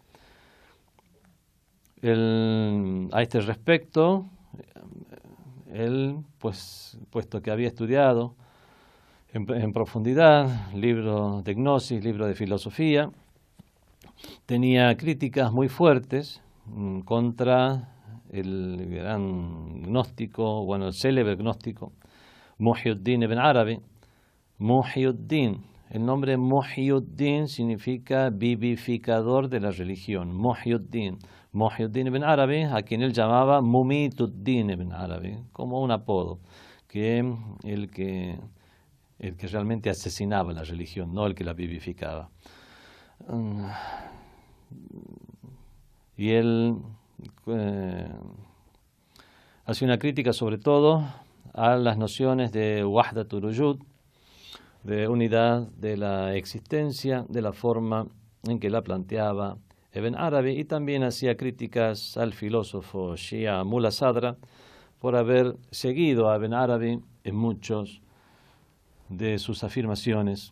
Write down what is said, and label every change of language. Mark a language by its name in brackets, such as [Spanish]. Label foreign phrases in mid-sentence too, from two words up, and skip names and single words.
[Spanish] A este respecto, él, pues, puesto que había estudiado en profundidad libros de gnosis, libros de filosofía, tenía críticas muy fuertes contra el gran gnóstico, el célebre gnóstico Muhyiddin ibn Arabi. Muhyiddin, el nombre Muhyiddin significa vivificador de la religión. Muhyiddin ibn Arabi, a quien él llamaba Mumituddin ibn Arabi, como un apodo, el que realmente asesinaba la religión, no el que la vivificaba. Y él hace una crítica sobre todo a las nociones de [Arabic] وحدة الوجود, [Spanish] de unidad de la existencia, de la forma en que la planteaba Ibn Arabi, y también hacía críticas al filósofo Shia Mullah Sadra por haber seguido a Ibn Arabi en muchos de sus afirmaciones.